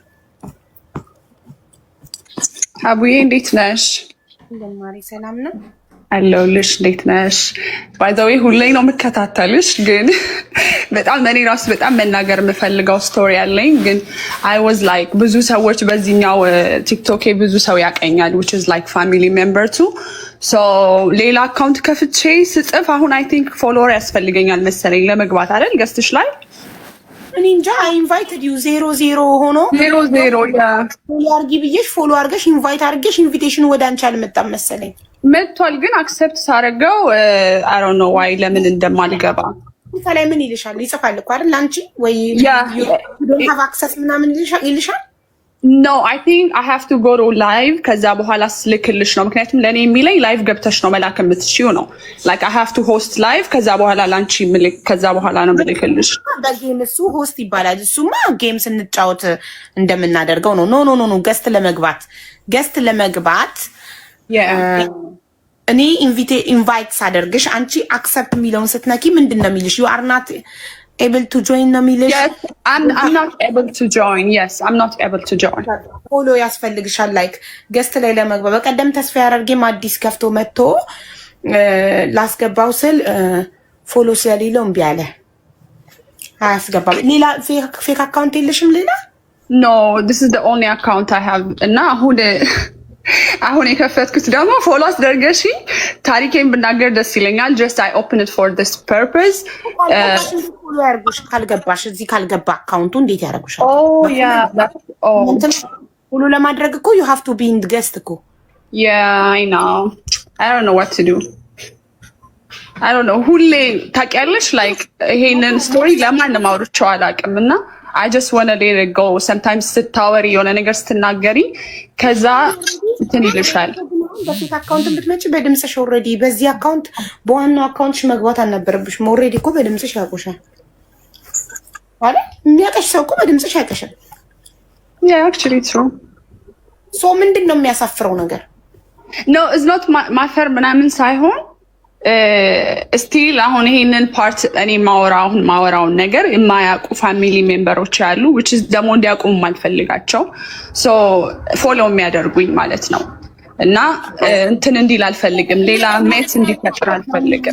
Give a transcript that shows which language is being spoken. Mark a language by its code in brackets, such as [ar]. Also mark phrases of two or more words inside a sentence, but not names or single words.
[am] አቡዬ እንዴት ነሽ? እንደማሪ ሰላም ነው አለሁልሽ። እንዴት ነሽ? [en] by the way [am] ሁሌ ነው የምከታተልሽ፣ ግን በጣም እኔ ራሱ በጣም መናገር የምፈልገው ስቶሪ አለኝ። ግን [en] I was like [am] ብዙ ሰዎች በዚህኛው ቲክቶክ ብዙ ሰው ያቀኛል [en] which is like family member too so [am] ሌላ አካውንት ከፍቼ ስጽፍ አሁን [en] I think [am] ፎሎወር ያስፈልገኛል መሰለኝ ለመግባት አይደል ገስትሽ ላይ እኔ እንጃ። [en] I invited you [am] 00 ሆኖ 00 ያ ፎሎ አርጊ ብዬሽ ፎሎ አርገሽ ኢንቫይት አርገሽ ኢንቪቴሽን ወደ አንቺ አልመጣም መሰለኝ። መጥቷል፣ ግን አክሰፕት ሳረገው [en] I don't know why [am] ለምን እንደማልገባ ከላይ ምን ይልሻል? ይጽፋል እኮ አይደል አንቺ ወይ [en] don't have access [am] ምናምን ይልሻል? [en] No, I think I have to go to live [am] ከዛ በኋላ ስልክልሽ ነው። ምክንያቱም ለኔ የሚለኝ ላይቭ ገብተሽ ነው መላክ የምትችይው ነው። [en] like I have to host live [am] ከዛ በኋላ ላንቺ ምልክ ከዛ በኋላ ነው ምልክልሽ። በጌም እሱ ሆስት ይባላል። እሱማ ጌም ስንጫወት እንደምናደርገው ነው። ኖ ገስት ለመግባት እኔ ኢንቫይት ሳደርግሽ አንቺ አክሰፕት የሚለውን ስትነኪ ምንድን ነው የሚልሽ? [en] you are not able to join [am] ነው የሚልሽ? [en] Yes, I'm not able to join. Yes, I'm not able to join. [am] ፎሎ ያስፈልግሻል ላይክ ገስት ላይ ለመግባት። በቀደም ተስፋ ያደርገም አዲስ ከፍቶ መጥቶ ላስገባው ስል ፎሎ ስለሌለው እምቢ አለ። አያስገባም። ሌላ ፌክ አካውንት የለሽም ሌላ? [en] No, this is the only account I have. [am] እና አሁን የከፈትኩት ደግሞ ፎሎ አስደርገሽ ታሪኬን ብናገር ደስ ይለኛል። [en] just I open it for this purpose. [am] ፎሎ ያርጉሽ ካልገባሽ እዚህ ካልገባ አካውንቱ እንዴት ያደርጉሻል? [en] Oh yeah. [am] ፎሎ ለማድረግ እኮ [en] you have to be in the guest እኮ። Yeah, I know. I don't know what to do. I don't know. [am] ሁሌ ታውቂያለሽ like ይሄንን ስቶሪ ለማንም አውርቼው አላውቅም እና [en] I just want to let it go. [am] Sometimes ስታወሪ የሆነ ነገር ስትናገሪ ከዛ እንትን ይልሻል። በፊት አካውንት ብትመጪ በድምጽሽ ኦልሬዲ በዚህ አካውንት በዋናው አካውንትሽ መግባት አልነበረብሽም። ኦልሬዲ እኮ በድምጽሽ ያውቁሻል አይደል? የሚያውቅሽ ሰው እኮ በድምጽሽ ያውቅሻል። [en] Yeah, actually true. [am] ሶ ምንድን ነው የሚያሳፍረው ነገር? [en] No, it's not [am] ማፈር ምናምን ሳይሆን ስቲል አሁን ይሄንን ፓርት እኔ ማወራውን ነገር የማያውቁ [en] family members [am] ያሉ [en] which is [am] ደግሞ እንዲያውቁ የማልፈልጋቸው so ፎሎ የሚያደርጉኝ ማለት ነው። እና እንትን እንዲል አልፈልግም፣ ሌላ ሜት እንዲፈጥር አልፈልግም።